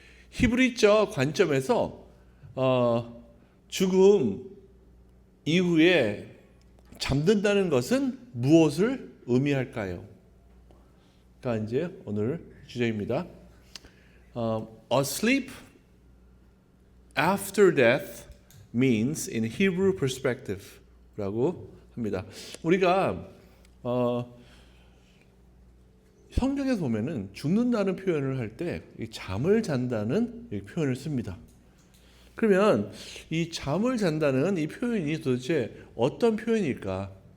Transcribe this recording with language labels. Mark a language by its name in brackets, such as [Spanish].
[Korean] 히브리적 관점에서 죽음 이후에 잠든다는 것은 무엇을 의미할까요? 그러니까 이제 오늘 주제입니다. [English] Asleep after death means in Hebrew perspective [Korean] 라고 합니다. 우리가 성경에서 보면은 죽는다는 표현을 할 때 잠을 잔다는 표현을 씁니다. 그러면 이 잠을 잔다는 이 표현이 도대체 어떤 표현일까?